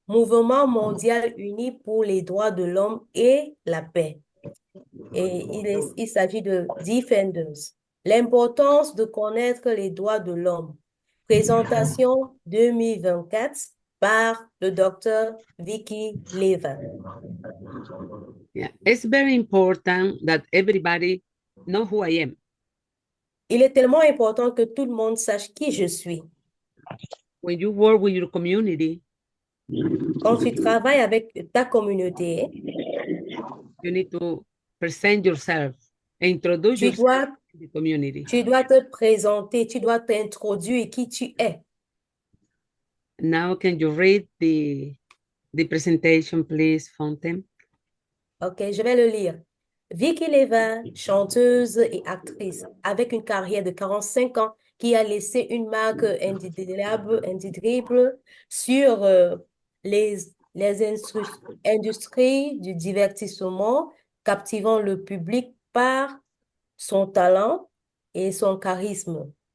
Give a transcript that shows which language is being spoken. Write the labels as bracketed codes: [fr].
[fr] Mouvement mondial uni pour les droits de l'homme et la paix. Et il s'agit de Defenders. L'importance de connaître les droits de l'homme. Présentation 2024 par le docteur Vicky Levin. [en] Yeah, it's very important that everybody know who I am. [fr] Il est tellement important que tout le monde sache qui je suis. [en] When you work with your community, [fr] Quand tu travailles avec ta communauté, [en] you need to present yourself, introduce [fr] tu [en] yourself [fr] dois, [en] to the community. [fr] tu dois te présenter, tu dois t'introduire qui tu es. [en] Now, can you read the presentation, please, Fountain? [fr] OK, je vais le lire. Vicky Levin, chanteuse et actrice, avec une carrière de 45 ans qui a laissé une marque indélébile sur les industries du divertissement, captivant le public par son talent et son charisme.